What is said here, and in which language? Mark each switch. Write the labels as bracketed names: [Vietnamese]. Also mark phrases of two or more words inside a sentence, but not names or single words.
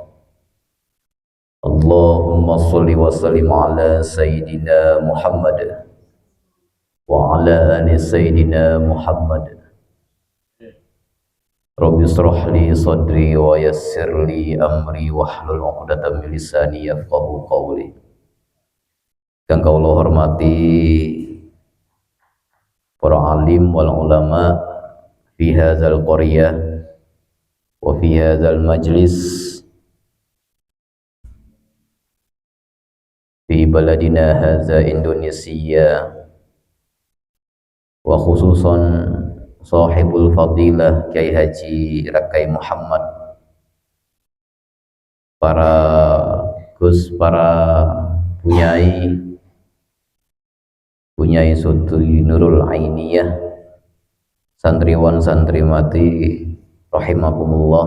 [Arabic] اللهم صل وسلم على سيدنا محمد وعلى آل سيدنا محمد. رب اشرح لي صدري ويسر لي أمري واحلل عقدة من لساني يفقهوا قولي. [Javanese] Kang kawula hormati para alim [Arabic] والعلماء في هذه القرية وفي هذا المجلس في بلادنا هذه Indonesia, وخصوصا صاحب الفضيلة Kiai Haji Rakai Muhammad, para Gus, para Bunyai Sutri Nurul Ainiyah, [Indonesian] santriwan santrimati [Arabic] rahimakumullah.